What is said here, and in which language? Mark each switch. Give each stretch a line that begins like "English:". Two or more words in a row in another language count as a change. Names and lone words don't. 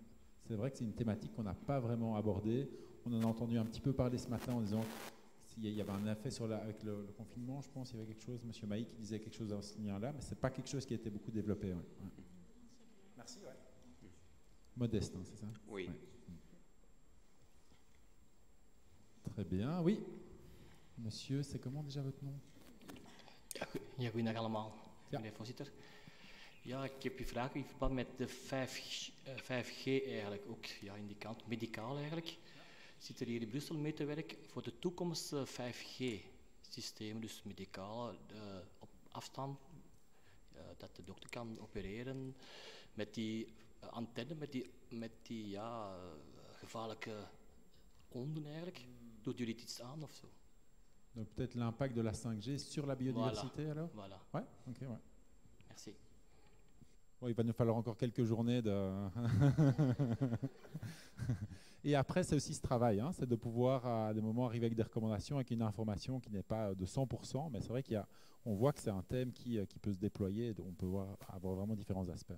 French: C'est vrai que c'est une thématique qu'on n'a pas vraiment abordée. On en a entendu un petit peu parler ce matin en disant qu'il y avait un effet avec le confinement, je pense. Il y avait quelque chose, M. Maï qui disait quelque chose dans ce lien-là, mais ce n'est pas quelque chose qui a été beaucoup développé. Ouais. Ouais. Merci. Ouais. Modeste, hein, c'est ça? Oui. Ouais. Très bien. Oui. Monsieur, c'est comment déjà votre nom?
Dutch: Ja, goedendag allemaal, Ja. meneer voorzitter. Ja, ik heb je vraag in verband met de 5G eigenlijk, ook ja, in die kant, medicaal eigenlijk. Zit er hier in Brussel mee te werken voor de toekomstige 5G-systemen, dus medicaal op afstand, dat de dokter kan opereren met die antenne, met die ja, gevaarlijke onden eigenlijk. Doet jullie iets aan of zo?
French: Donc peut-être l'impact de la 5G sur la biodiversité alors? Voilà. Ouais, ok, ouais. Merci. Bon, il va nous falloir encore quelques journées de... Et après, c'est aussi ce travail, hein, c'est de pouvoir à des moments arriver avec des recommandations, avec une information qui n'est pas de 100%, mais c'est vrai qu'on voit que c'est un thème qui peut se déployer, on peut avoir vraiment différents aspects.